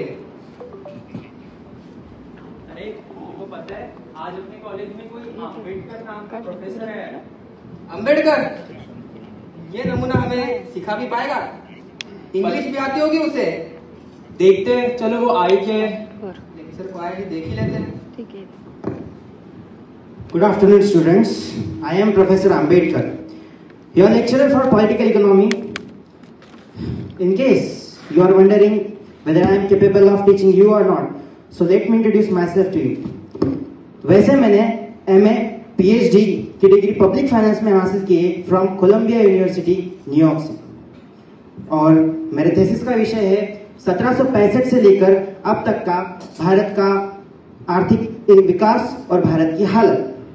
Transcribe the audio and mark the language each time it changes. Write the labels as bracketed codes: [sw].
[hi] अरे तुमको पता है आज अपने कॉलेज में कोई अम्बेडकर नाम का प्रोफेसर है. अंबेडकर, ये नमूना हमें सिखा भी पाएगा? इंग्लिश भी आती होगी उसे? देखते हैं, चलो वो आई के लेक्चर को आए ही देख ही लेते हैं. ठीक है. [en] Good afternoon, students. I am Professor Ambedkar, your lecturer for political economy. In case you are wondering whether I am capable of teaching you or not, so let me introduce myself to you. [hi] वैसे मैंने MA PhD की degree public finance में हासिल की है from Colombia university New York से, और मेरे थीसिस का विषय है 1765 से लेकर अब तक का भारत का आर्थिक विकास और भारत की हालत.